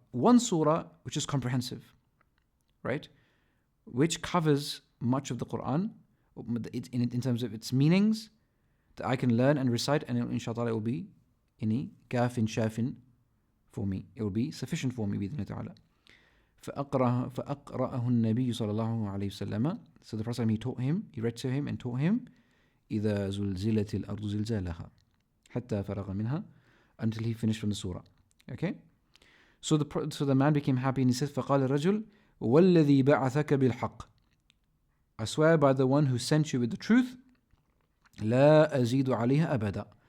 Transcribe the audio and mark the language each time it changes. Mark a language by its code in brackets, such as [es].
[en] One surah which is comprehensive, right? Which covers much of the Quran in terms of its meanings that I can learn and recite, and inshallah it will be kafin shafin for me. It will be sufficient for me بإذن الله تعالى. [ar] فأقرأه النبي صلى الله عليه وسلم. [en] So the Prophet, he read to him and taught him [ar] إذا زلزلت الأرض زلزالها حتى فرغ منها, [en] until he finished from the surah. Okay? So the man became happy and he said, [ar] فقال الرجل والذي بعثك بالحق. [en] I swear by the one who sent you with the truth, [ar] لا أزيد عليها أبدا.